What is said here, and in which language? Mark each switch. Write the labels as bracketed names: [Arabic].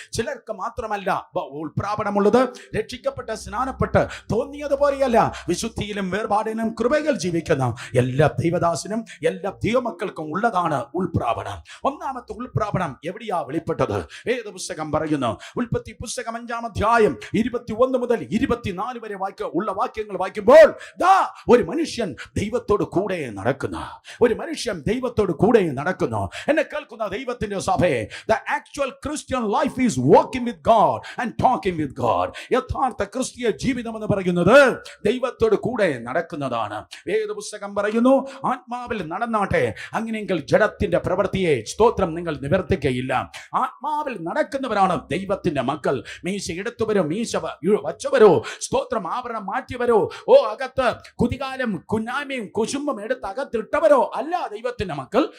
[Malayalam] ചിലർക്ക് മാത്രമല്ല ഉൾപ്രാവണമുള്ളത്. രക്ഷിക്കപ്പെട്ട സ്നാനപ്പെട്ട തോന്നിയതുപോലെയല്ല, വിശുദ്ധിയിലും വേർപാടിനും കൃപകൾ ജീവിക്കുന്ന എല്ലാ ദൈവദാസനും എല്ലാ ദൈവമക്കൾക്കും ഉള്ളതാണ് ഉൾപ്രാവണം. ഒന്നാമത്തെ ഉൾപ്രാവണം എവിടെയാ വെളിപ്പെട്ടത്? വേദപുസ്തകം പറയുന്നു. ഉൽപ്പത്തി പുസ്തകം 5-ാം അധ്യായം 21 മുതൽ 24 വരെ ഉള്ള വാക്യങ്ങൾ വായിക്കുമ്പോൾ ദാ ഒരു മനുഷ്യൻ ദൈവത്തോട് കൂടെ നടക്കുന്നു. ഒരു മനുഷ്യൻ ദൈവത്തോട് കൂടെ നടക്കുന്നു. എന്നെ കേൾക്കുന്ന ദൈവത്തിന്റെ സഭയെ, [English] the actual Christian life is walking with God and talking with God. [Malayalam] യഥാർത്ഥ ക്രിസ്തീയ ജീവിതം എന്ന് പറയുന്നത് ദൈവത്തോട് കൂടെ നടക്കുന്നതാണ്. വേദപുസ്തകം പറയുന്നു, ആത്മാവിൽ നടന്നാട്ടെ, അങ്ങനെയെങ്കിൽ ജഡത്തിന്റെ പ്രവൃത്തിയെ സ്തോത്രം നിങ്ങൾ നിവർത്തിക്കയില്ല. ആത്മാവിൽ നടക്കുന്നവരാണ് ദൈവത്തിന്റെ മക്കൾ. മീശ എടുത്തവരോ മീശ വച്ചവരോ സ്തോത്രം ആവരണം മാറ്റിയവരോ അകത്ത് കുതികാലം കുന്നായ്മയും കുശുമ്പും എടുത്ത് അകത്തിട്ടവരോ അല്ല ദൈവത്തിന്റെ മക്കൾ.